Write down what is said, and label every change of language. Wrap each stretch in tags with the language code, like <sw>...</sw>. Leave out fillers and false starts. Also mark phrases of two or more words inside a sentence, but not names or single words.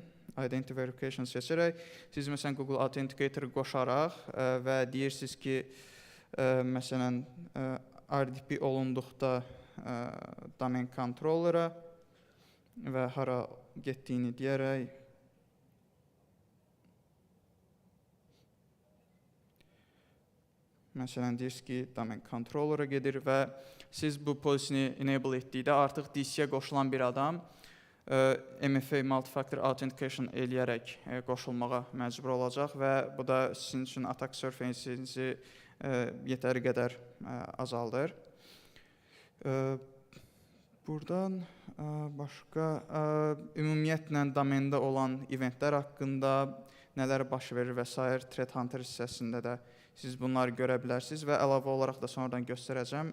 <en>Identity Verification</en> <az>seçərək, siz məsələn Google Authenticator qoşaraq və deyirsiniz ki, məsələn RDP olunduqda</az> <en>domain controller'a</en> <az>və hara getdiyini deyərək məsələn deyirsiniz ki,</az> <en>domain controller'a</en> <az>gedir və siz bu pozisiyonu enable etdikdə artıq DC-yə qoşulan bir adam MFA</az> <en>multi-factor authentication</en> <az>eləyərək qoşulmağa məcbur olacaq və bu da sizin üçün</az> <en>attack surface-inizi</en> <az>yetəri qədər azaldır. Buradan başqa ümumiyyətlə domendə olan eventlər haqqında nələr baş verir və s. Threat Hunter hissəsində də siz bunları görə bilərsiniz və əlavə olaraq da sonradan göstərəcəm.</az>